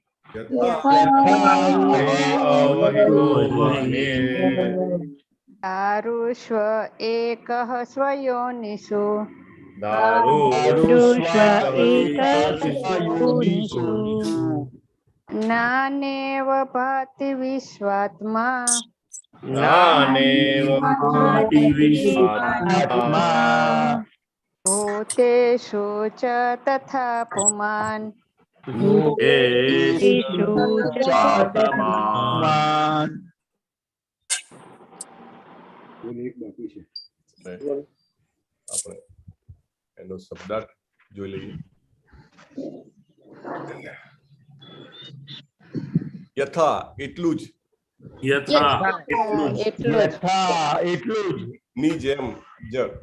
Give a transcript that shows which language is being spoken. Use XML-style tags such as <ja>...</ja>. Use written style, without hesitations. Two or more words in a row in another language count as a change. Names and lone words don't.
<sa>दारुष्व एकः स्वयोनिषु नानेव भाति विश्वात्मा भूतेषु च तथा पुमान्</sa> <gu>આપણે એનો શબ્દાર્થ જોઈ લઈએ. યથા એટલું જ, ની જેમ જ,</gu>